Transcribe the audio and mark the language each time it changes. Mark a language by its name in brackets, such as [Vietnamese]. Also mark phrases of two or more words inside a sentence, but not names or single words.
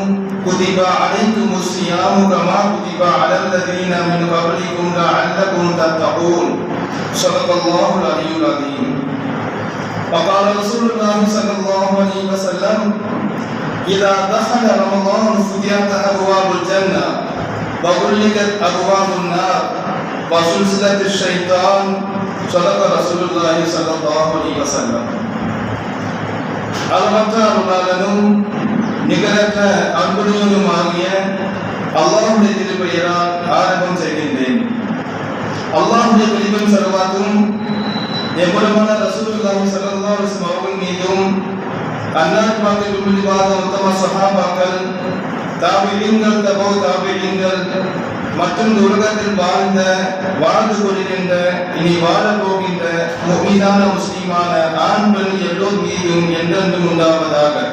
[Arabic] كتب عليكم الصيام كما كتب على الذين من قبلكم لعلكم تتقون صدق الله العلي العظيم وقال رسول الله صلى الله عليه وسلم إذا دخل رمضان فتحت أبواب الجنة وغلقت أبواب النار وسلسلة الشيطان صدق رسول الله صلى الله عليه وسلم. [Tamil] அளவற்ற அருளாளனும் நிகரற்ற அன்புடையவனுமாகிய அல்லாஹ்வுடைய திருப்பெயரால் ஆரம்பம் செய்கின்றேன். அல்லாஹ்வுடைய கலிமத்தும் ஸலவாத்தும் எம்பெருமான [Arabic] رسول الله صلى الله عليه وسلم [Tamil] அவர்கள் மீதும் அன்னார் பாக்கில் உள்ளிவாத உத்தம சஹாபாக்கள் தாபிஈன்கள் தபௌ தாபிஈன்கள் மற்றும் உலகத்தில் வாழ்ந்து கொண்டிருந்த இனி வாழப் போகின்ற முஃமினான முஸ்லிமான ஆண் பெண் எல்லோர் மீதும் என்றென்றும் உண்டாவதாக.